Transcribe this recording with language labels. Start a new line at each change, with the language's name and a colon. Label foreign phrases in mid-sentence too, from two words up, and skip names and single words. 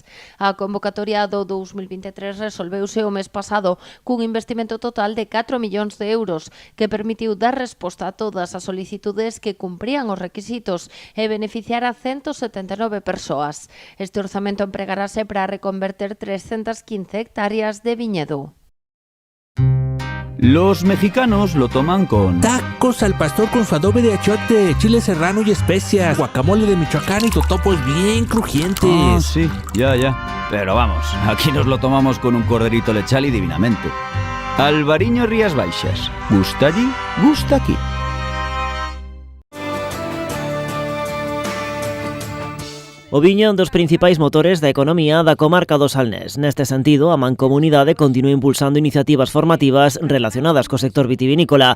Galician: A convocatoria do 2023 resolveuse o mes pasado cun investimento total de 4 millóns de euros que permitiu dar resposta a todas as solicitudes que cumprían os requisitos e beneficiar a 179 persoas. Este orzamento empregarase para reconverter 315 hectáreas de viñedo.
Spanish: Los mexicanos lo toman con... Tacos al pastor con su adobe de achiote, chile serrano y especias, guacamole de Michoacán y totopos bien crujientes. Ah, sí, ya. Pero vamos, aquí nos lo tomamos con un corderito lechal y divinamente. Alvariño Rías Baixas. Gusta allí, gusta aquí.
Galician: O viño é un dos principais motores da economía da comarca do Salnés. Neste sentido, a Mancomunidade continúa impulsando iniciativas formativas relacionadas co sector vitivinícola.